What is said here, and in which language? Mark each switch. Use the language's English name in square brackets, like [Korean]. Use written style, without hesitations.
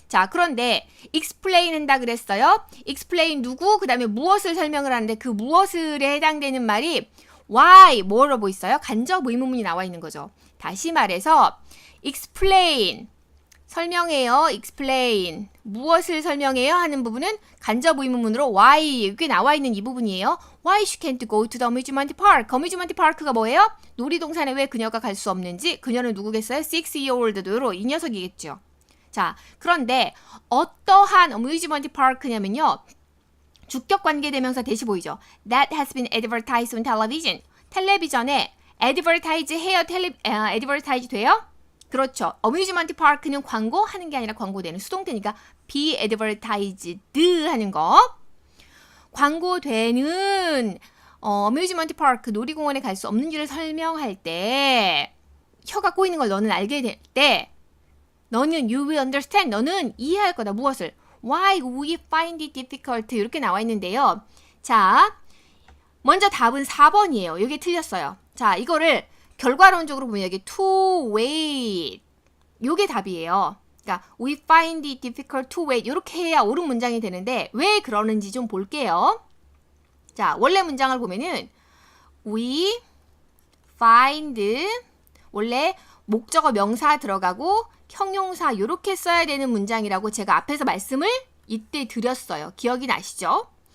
[Korean] 자, 그런데 explain 한다 그랬어요. explain 누구? 그 다음에 무엇을 설명을 하는데 그 무엇을에 해당되는 말이 why, 뭐로 보이어요? 간접 의문문이 나와 있는 거죠. 다시 말해서 explain, 설명해요. explain, 무엇을 설명해요? 하는 부분은 간접 의문문으로 why, 이게 나와 있는 이 부분이에요. [English] Why she can't go to the amusement park? [Korean] amusement park가 뭐예요? 놀이동산에 왜 그녀가 갈 수 없는지. 그녀는 누구겠어요? 6-year-old daughter, 이 녀석이겠죠. 자, 그런데 어떠한 amusement park냐면요. 주격 관계대명사 대시 보이죠? That has been advertised on television. 텔레비전에 advertise 해요? advertise 돼요? 그렇죠. 어뮤즈먼트 파크는 광고하는 게 아니라 광고되는 수동태니까 be advertised 하는 거. 광고되는 어뮤즈먼트 파크 놀이공원에 갈 수 없는 줄을 설명할 때 혀가 꼬이는 걸 너는 알게 될 때 너는 you will understand 너는 이해할 거다. 무엇을? [English] Why we find it difficult 이렇게 나와 있는데요. [Korean] 자, 먼저 답은 4번이에요. 이게 틀렸어요. 자, 이거를 결과론적으로 보면 여기 to wait 요게 답이에요. 그러니까 we find it difficult to wait 이렇게 해야 옳은 문장이 되는데 왜 그러는지 좀 볼게요. 자, 원래 문장을 보면은 we find 원래 목적어 명사 들어가고 형용사 이렇게 써야 되는 문장이라고 제가 앞에서 말씀을 이때 드렸어요. 기억이 나시죠?